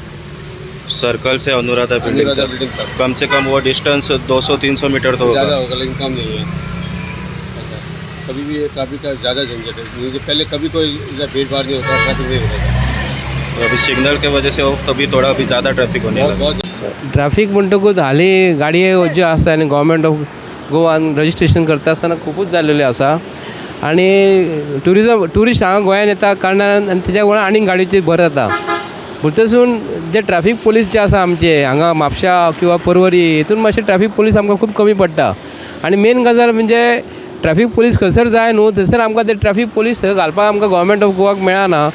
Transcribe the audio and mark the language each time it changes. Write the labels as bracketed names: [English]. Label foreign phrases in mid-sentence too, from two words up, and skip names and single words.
[Hindi] सर्कल से अनुराधा बिल्डिंग तक कम से कम वो डिस्टेंस 200-300 मीटर तो ज़्यादा होगा। होगा, लेकिन कम नहीं है। ऐसा कभी भी ये ट्रैफिक का ज़्यादा झंझट है, क्योंकि पहले कभी कोई भीड़ भाड़ नहीं होता, ट्रैफिक नहीं होता। तो अभी सिग्नल के वजह से हो तभी थोड़ा अभी ज़्यादा ट्रैफिक होने लगा। बहुत [Konkani] ट्रॅफिक म्हणटकूच हालीं गाडये ज्यो आसा आनी [English] government of [Konkani] गोवान रजिस्ट्रेशन करता आसतना खूबच जाल्लेले आसा, आनी ट्युरिस्ट हांगा गोंयांत येता कारणान आनी तेज्या वेळार आनीक गाडयेची भर जाता। भरतसून जे [English] traffic police [Konkani] जे आसा आमचे हांगा म्हापशा किंवा पर्वरी हितून मातशे [English] traffic police [Konkani] आमकां खूब कमी पडटा, आनी मेन गजाल म्हणजे [English] traffic police [Konkani] खंयसर जाय न्हू थंयसर आमकां ते [English] traffic police [Konkani] थंय घालपाक आमकां [English] government of [Konkani] गोवाक मेळना।